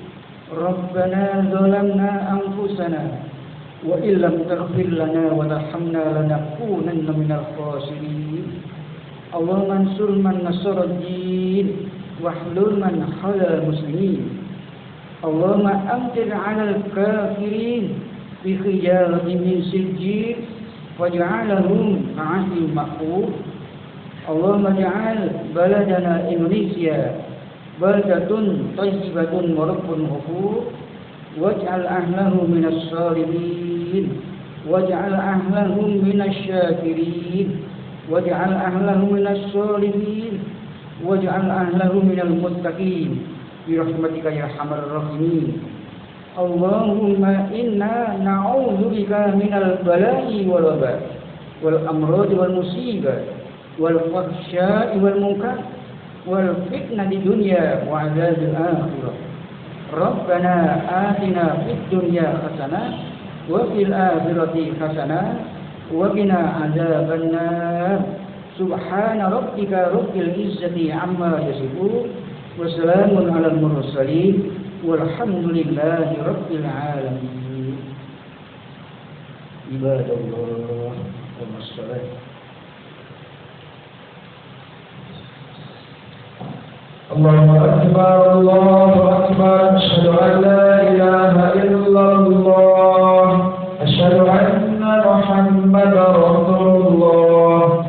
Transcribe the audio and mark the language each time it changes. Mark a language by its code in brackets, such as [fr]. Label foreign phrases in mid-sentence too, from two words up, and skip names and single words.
[ar] ربنا ظلمنا أنفسنا وإن لم تغفر لنا وترحمنا لنكونن من الخاسرين. اللهم انصر من نصر الدين واخذل من خذل المسلمين. اللهم أمطر على الكافرين بحجارة من سجيل واجعلهم كعصف مأكول. اللهم اجعل بلدنا Indonesia بلدة طيبة ورب غفور واجعل أهله من الصالحين واجعل أهله من الشاكرين واجعل أهله من الصالحين واجعل أهله من المتقين برحمتك يا أرحم الراحمين. اللهم إنا نعوذ بك من البلاء والوباء والأمراض والمصيبة والفحشاء والمنكر وفتنة الدنيا وعذاب الآخرة. ربنا آتنا في الدنيا حسنة وفي الآخرة حسنة وقنا عذاب النار. سبحان ربك رب العزة عما يصفون وسلام على المرسلين والحمد لله رب العالمين. عباد الله ومصالح. الله أكبر، الله أكبر، أشهد أن لا إله إلا الله، أشهد أن محمدا رسول الله.